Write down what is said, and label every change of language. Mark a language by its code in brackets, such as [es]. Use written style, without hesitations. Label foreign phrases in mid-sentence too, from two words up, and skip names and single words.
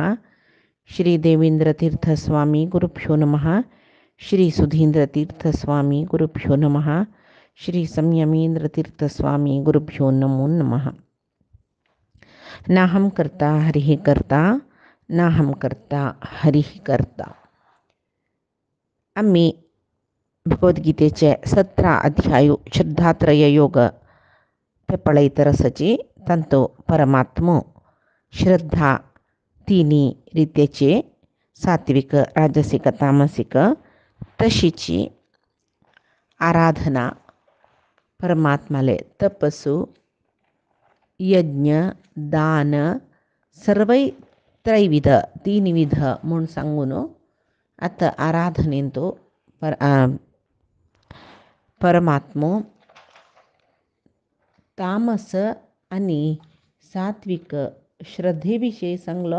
[sa] श्री देवेंद्रतीर्थस्वामी गुरुभ्यो नमः। श्री सुधींद्रतीर्थस्वामी गुरुभ्यो नमः। श्री संयमेंद्रतीर्थस्वामी गुरुभ्यो नमो नमः। नाहं कर्ता हरिः कर्ता, नाहं कर्ता हरिः कर्ता. [kok] आम्ही भगवद्गीतेचे 17 अध्याय श्रद्धात्रय योग ते पळैतरसची तंतो परमात्मो श्रद्धा तिन्ही रित्याचे सात्विक राजसिक तामसिक तशीची आराधना परमात्माले तपस्सु यज्ञ दान सर्वै त्रैविध तीनविध म्हणून सांगून आता आराधनेंतो परमात्मो तामस आणि सात्विक श्रद्धेविषयी सांगलो.